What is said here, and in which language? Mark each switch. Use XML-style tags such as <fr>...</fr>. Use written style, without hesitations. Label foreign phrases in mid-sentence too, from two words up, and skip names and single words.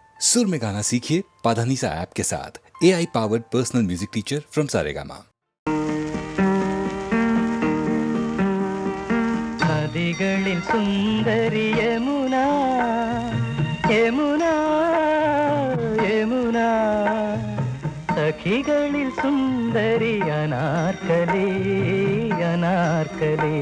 <hi>सुर में गाना सीखिए पाधानीसा ऐप के साथ।</hi> <en>AI powered personal music teacher from</en> <hi>सारेगामा।</hi> <ml>നദികളിൽ സുന്ദരി യമുന യമുന യമുന, സഖികളിൽ സുന്ദരി അനാർക്കലി അനാർക്കലി.</ml>